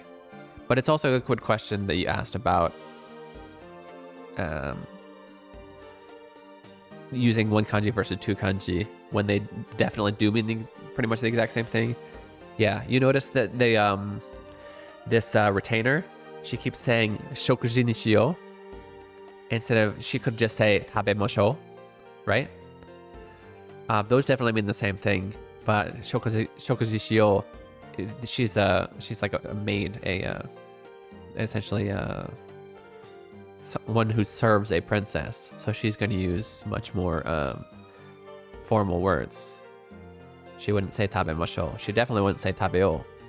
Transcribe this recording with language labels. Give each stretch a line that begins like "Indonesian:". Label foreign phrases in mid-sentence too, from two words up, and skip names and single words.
English: But it's also a good question that you asked about using one kanji versus two kanji when they definitely do mean pretty much the exact same thing. Yeah, you notice that they this retainer, she keeps saying
Japanese: 食事にしよう
English: instead of, she could just say tabemosho, right? Those definitely mean the same thing, but
Japanese: 食事しよう,
English: she's like a maid, essentially one who serves a princess, so she's going to use much more formal words. She wouldn't say tabemosho. She definitely wouldn't say tabeo.